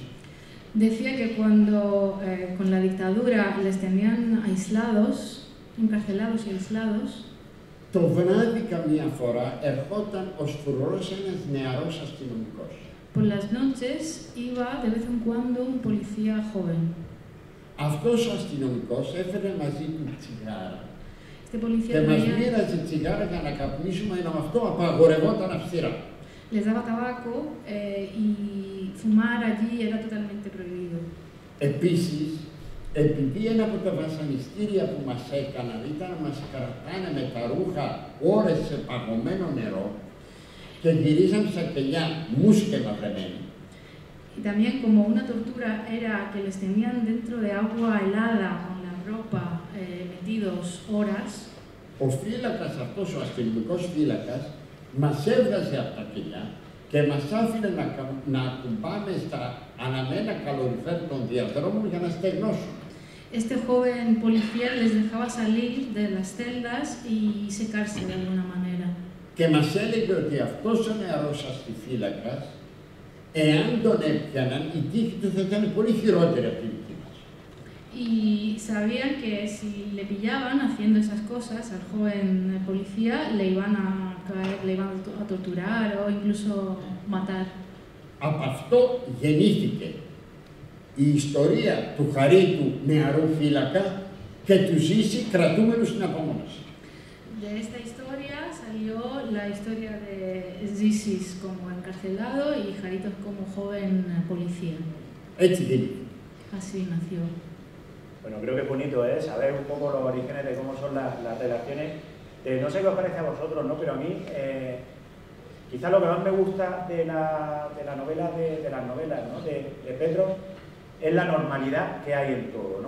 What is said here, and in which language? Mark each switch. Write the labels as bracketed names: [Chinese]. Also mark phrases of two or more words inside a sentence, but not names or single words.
[Spanish] Decía que cuando con la dictadura les tenían aislados, encarcelados y aislados, [Greek] το βράδυ καμία φορά ερχόταν ως φρουρός ένας νεαρός αστυνομικός. [Spanish] Por las noches iba de vez en cuando un policía joven. [Greek] Αυτός ο αστυνομικός έφερε μαζί του τσιγάρα και μας μοίραζε τσιγάρα για να καπνίσουμε, ενώ αυτό απαγορευόταν αυστηρά. [Spanish] Les daba tabaco y fumar allí era totalmente prohibido. [Greek] Επίσης, επειδή ένα από τα βασανιστήρια που μας έκαναν ήταν να μας κρατάνε με τα ρούχα ώρες σε παγωμένο νερό και γυρίζαν στα κελιά μουσκεμα βρεμένοι. [Spanish] Y también como una tortura era que les tenían dentro de agua helada con la ropa metidos horas. [Greek] Ο φύλακας αυτός, ο αστυνομικός φύλακας, μας έβγαζε από τα κελιά και μας άφηνε να ακουμπάμε στα αναμένα καλοριφέρ των διαδρόμων για να στεγνώσουν. [Spanish] Este joven policía les dejaba salir de las celdas y secarse de alguna manera. [Greek] Και μας έλεγε ότι αυτός ο νεαρός αστυφύλακας, εάν τον έπιαναν, η τύχη του θα ήταν πολύ χειρότερη από την δική μας. [Spanish] Y sabían que si le pillaban haciendo esas cosas al joven policía, le iban a torturar o incluso matar. [Greek] Από αυτό γεννήθηκε η ιστορία του χαρίτου νεαρού φύλακα και του Ζήση κρατούμενου στην απομόνωση. [Spanish] De esta historia salió la historia de Zisis como encarcelado y Jaritos como joven policía. [Greek] Έτσι γεννήθηκε. [Spanish] Así nació. Bueno, creo que es bonito saber un poco los orígenes de cómo son las relaciones. No sé qué os parece a vosotros, ¿no? Pero a mí, quizás lo que más me gusta de las novelas, ¿no? de Petro, es la normalidad que hay en todo, ¿no?